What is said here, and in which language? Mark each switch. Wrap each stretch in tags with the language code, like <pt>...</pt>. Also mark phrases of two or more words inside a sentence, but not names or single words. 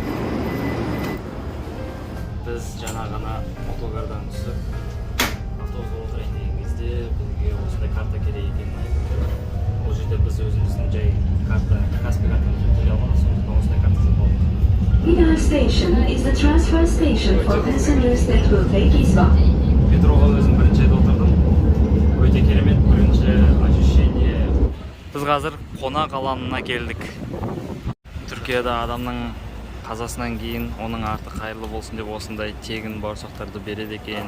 <kk>Біз жаңа ғана мотогардан түсіп, автобусқа отырайын деген кезде бізге осындай карта керек екенін айтты. Ол жерде біз өзіміздің жай карта, Каспий картамызды төлей алмадық, сондықтан осындай карта сатып алдық.</kk> <en>Vidar Station is the transfer station for passengers that will take Izva.</en> <kk>Метроға өзім бірінші рет отырдым. Өте керемет, бірінші ощущение. Біз қазір қонақ алаңына келдік. Түркияда адамның қазасынан кейін оның арты қайырлы болсын деп осындай тегін бауырсақтарды береді екен.</kk>